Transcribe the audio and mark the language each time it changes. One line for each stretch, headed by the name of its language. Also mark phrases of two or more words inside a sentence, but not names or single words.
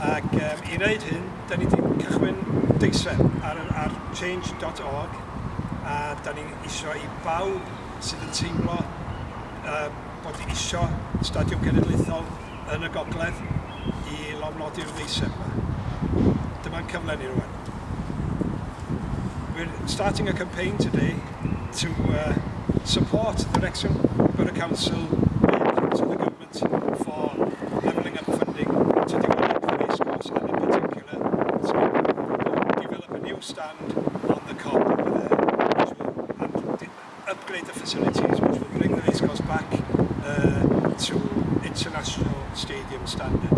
Welsh: Ac i wneud hyn, da ni wedi cychwyn deiseb ar change.org, a da ni isio i bawb sydd yn teimlo bod isio stadiwm cenedlaethol yn y gogledd i lofnodi'r deiseb yma. Dyma'n cyfle ni rwan.
English: We're starting a campaign today to support the Wrexham Borough Council to the government for levelling up funding to develop the racecourse, and in particular to develop a new stand on the Cobb over there, which will upgrade the facilities, which will bring the racecourse back to international stadium standard.